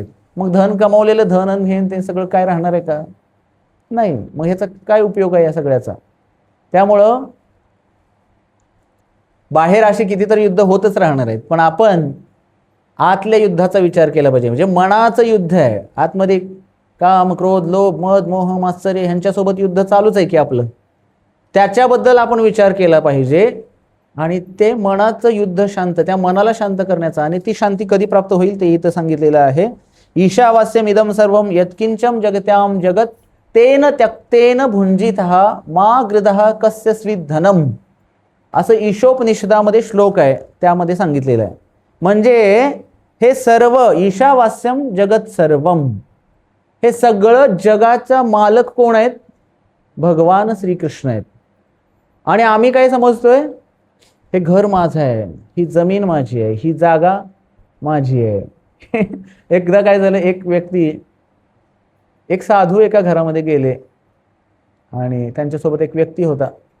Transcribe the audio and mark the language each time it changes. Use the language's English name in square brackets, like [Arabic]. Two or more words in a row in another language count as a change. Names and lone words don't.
[Marathi] मग धन कमावलेलं धन आणि घेऊन ते सगळं काय राहणार आहे का? नाही. मग ह्याचा काय उपयोग आहे या सगळ्याचा? त्यामुळं बाहेर असे कितीतरी युद्ध होतच राहणार आहेत, पण आपण आतल्या युद्धाचा विचार केला पाहिजे. म्हणजे मनाचं युद्ध आहे आतमध्ये. काम, क्रोध, लोभ, मद, मोह, मात्सर्य ह्यांच्यासोबत युद्ध चालूच आहे की आपलं. त्याच्याबद्दल आपण विचार केला पाहिजे आणि ते मनाचं युद्ध शांत, त्या मनाला शांत करण्याचा. आणि ती शांती कधी प्राप्त होईल ते इथं सांगितलेलं आहे. [Sanskrit] ईशावास्यम इदम सर्वम यत्किंचम जगत्याम जगत तेन त्यक्तेन भुंजितः मा गृदः कस्य स्विधनम, [Marathi] असं ईशोपनिषदामध्ये श्लोक आहे, त्यामध्ये सांगितलेलं आहे. म्हणजे हे सर्व [Sanskrit] ईशावास्यम जगत सर्वम, [Marathi] हे सगळं जगाचा मालक कोण आहेत? भगवान श्रीकृष्ण आहेत. आणि आम्ही काय समजतोय, हे घर माझं आहे, ही जमीन माझी आहे, ही जागा माझी आहे. एकदा काय झालं, एक व्यक्ती, एक साधू एका घरामध्ये गेले आणि त्यांच्यासोबत एक व्यक्ती होता.